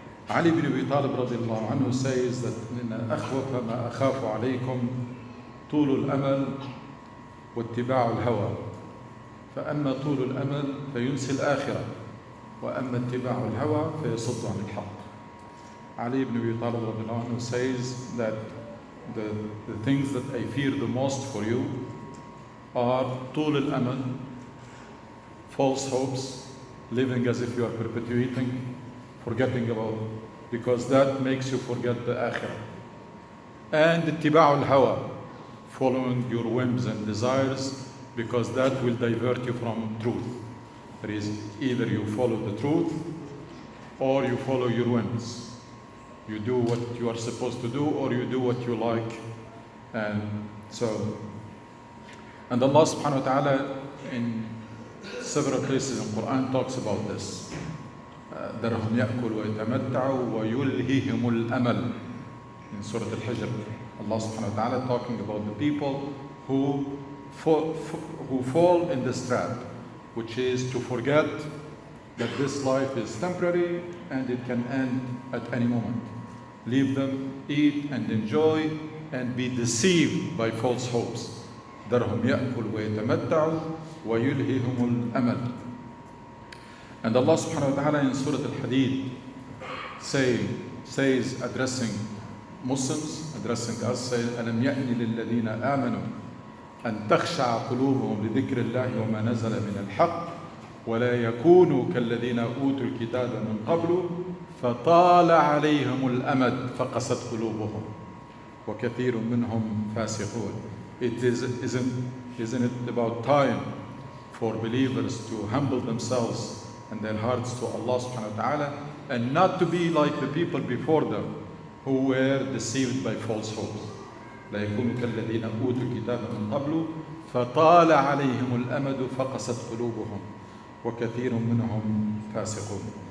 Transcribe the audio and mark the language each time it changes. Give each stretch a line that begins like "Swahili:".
Arabic: Ali ibn Abi Talib radiallahu anhu
English: says that
Arabic: إن أخوف ما أخاف عليكم طول الأمل واتباع الهوى فأما طول الأمل فينسي الآخرة وأما اتباع الهوى فيصد عن الحق.
English: Ali ibn Abi Talib radiallahu anhu says that the things that I fear the most for you are
Arabic: طول الأمل,
English: false hopes, living as if you are perpetuating, forgetting about, because that makes you forget the akhirah. And
Arabic: اتباع الهوى,
English: following your whims and desires, because that will divert you from truth. That is, either you follow the truth or you follow your whims. You do what you are supposed to do, or you do what you like. And Allah subhanahu wa ta'ala in several places in Quran talks about this.
Arabic: ذرهم يأكل ويتمتعوا ويلههم الأمل.
English: In Surah Al-Hijr, Allah subhanahu wa ta'ala talking about the people who fall in this trap, which is to forget that this life is temporary and it can end at any moment. Leave them, eat and enjoy, and be deceived by false hopes.
Arabic: ذرهم يأكل ويتمتعوا ويلههم الأمل.
English: And Allah subhanahu wa ta'ala in Surah Al-Hadid says, addressing Muslims, addressing us, says,
Arabic: أَلَمْ يَأْنِ لِلَّذِينَ آمَنُوا أَن تَخْشَعَ قُلُوبُهُمْ لِذِكْرِ اللَّهِ وَمَا نَزَلَ مِنَ الْحَقِّ وَلَا يَكُونُوا كَالَّذِينَ أُوتُوا الْكِتَابَ مِنْ قَبْلُ فَطَالَ عَلَيْهِمُ الْأَمَدُ فَقَسَتْ قُلُوبُهُمْ وَكَثِيرٌ مِّنْهُمْ فَاسِقُونَ.
English: Isn't it about time for believers to humble themselves and their hearts to Allah subhanahu wa ta'ala, and not to be like the people before them who were deceived by false hopes.
Arabic: لا يكونوا كالذين أوتوا الكتاب من قبل فطال عليهم الأمد فقست قلوبهم وكثير منهم فاسقون.